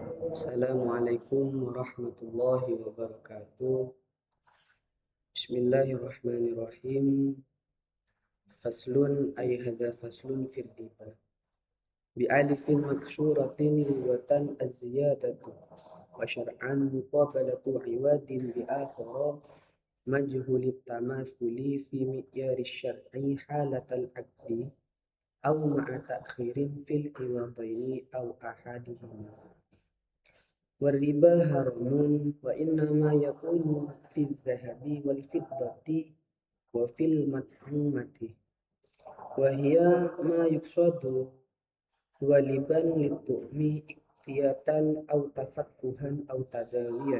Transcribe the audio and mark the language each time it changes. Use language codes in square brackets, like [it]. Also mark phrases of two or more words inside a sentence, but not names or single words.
[ar] السلام عليكم ورحمة الله وبركاته. بسم الله الرحمن الرحيم. فصل أي هذا فصل في الربا. بألف مقصورة لغة الزيادة وشرعا مقابلة عوض بآخر مجهول التماثل في معيار الشرع حالة العقد أو مع تأخير في العوضين أو أحدهما. والربا حرام وإنما يكون في الذهب والفضة وفي المطعومة وهي ما يقصد غالبا للطعم اقتياتا أو تفقها أو تداويا